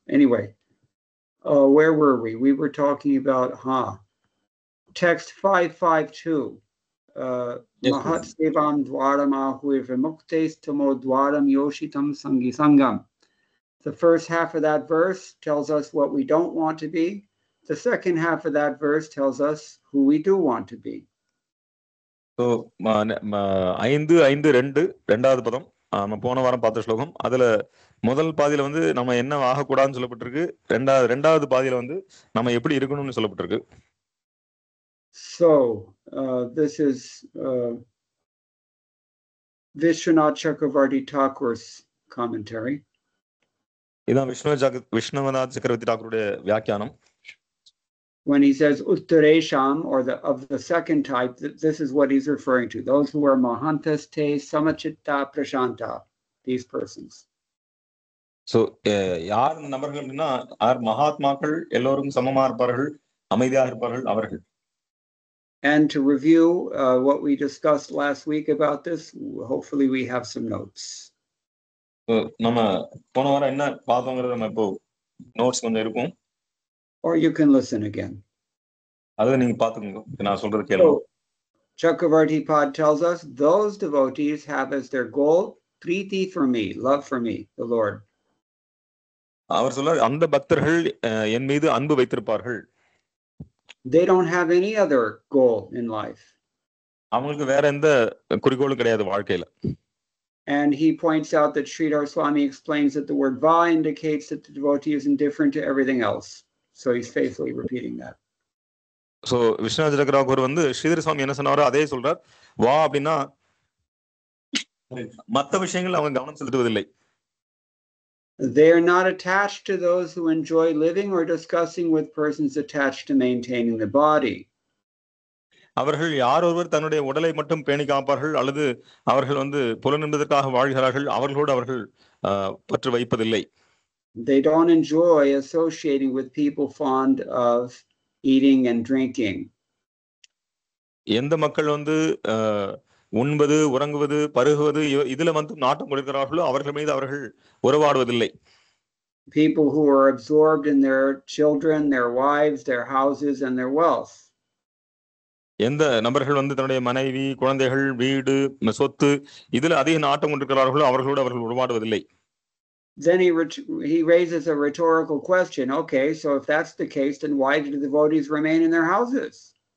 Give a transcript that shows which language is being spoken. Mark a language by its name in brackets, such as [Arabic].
[English] Anyway, where were we? We were talking about text 552. Yes, [Sanskrit] Mahat sevam dwaram ahuir vimuktes tamo dwaram yoshitam sangi sangam. [English] The first half of that verse tells us what we don't want to be. The second half of that verse tells us who we do want to be. [Tamil] So 5:5:2 ரெண்டாவது பதம் நம்ம போன வாரம் பார்த்த ஸ்லோகம். அதுல முதல் பாதியில வந்து நம்ம என்ன ஆகக்கூடாதுன்னு சொல்லப்பட்டிருக்கு. ரெண்டாவது பாதியில வந்து நம்ம எப்படி இருக்கணும்னு சொல்லப்பட்டிருக்கு. [English] So this is Vishwanath Chakravarti Thakur's commentary. [Tamil] இதான் விஷ்ணுவநாத் சக்கரவர்த்தி தாக்கூருடைய வியாக்கியானம். [English] When he says uttaresham, or of the second type, this is what he's referring to. Those who are [Sanskrit] mahantas te samachitta prashanta, [English] these persons. [Tamil] So யார் நபர்கள் அப்படின்னா யார் மகாத்மாக்கள், எல்லோரும் சமமா இருப்பார்கள், அமைதியாக இருப்பார்கள் அவர்கள். [English] And to review what we discussed last week about this, hopefully we have some notes. [Tamil] நம்ம போன வாரம் என்ன பார்த்தோங்கிறது நம்ம இப்போ நோட்ஸ் கொஞ்சம் இருக்கும். [English] Or you can listen again. [Tamil] அதை நீங்க பாத்துக்கோங்க, நான் சொல்றது கேளுங்க. [English] Chakravarti Pad tells us those devotees have as their goal priti for me, love for me, the Lord. [Tamil] அவர் சொல்றார், அந்த பக்தர்கள் என் மீது அன்பு வைத்திருப்பார்கள். [English] They don't have any other goal in life. [Tamil] அவங்களுக்கு வேற எந்த குறிக்கோளும் கிடையாது வாழ்க்கையில. [English] And he points out that Sridhar Swami explains that the word va indicates that the devotee is indifferent to everything else. So he's faithfully repeating that. [Tamil] So Viswanatha சக்கரவர்த்தி வந்து ஸ்ரீதர் சுவாமி என்ன சொன்னாரோ அதே சொல்றார். வா அப்படின்னா மற்ற விஷயங்கள் அவங்க கவனம் செலுத்துவதில்லை. [English] They are not attached to those who enjoy living or discussing with persons attached to maintaining the body. [Tamil] அவர்கள் யார் ஒருவர் தன்னுடைய உடலை மட்டும் பேணி காப்பார்கள் அல்லது அவர்கள் வந்து புலனின்பதற்காக வாழ்கிறார்கள், அவர்களோடு அவர்கள் பற்று வைப்பதில்லை. [English] They don't enjoy associating with people fond of eating and drinking. [Tamil] எந்த மக்கள் வந்து உண்பது, உறங்குவது, பருகுவது இதுல வந்து நாட்டம் கொள்கிறார்களோ அவர்கள் மீது அவர்கள் உறவாடுவதில்லை. [English] People who are absorbed in their children, their wives, their houses and their wealth. [Tamil] எந்த நபர்கள் வந்து தன்னுடைய மனைவி, குழந்தைகள், வீடு, சொத்து இதுல அதிக நாட்டம் கொண்டிருக்கிறார்களோ அவர்களோடு அவர்கள் உறவாடுவதில்லை. [English] Then he raises a rhetorical question. Okay, so if that's the case, then why do the devotees remain in their houses?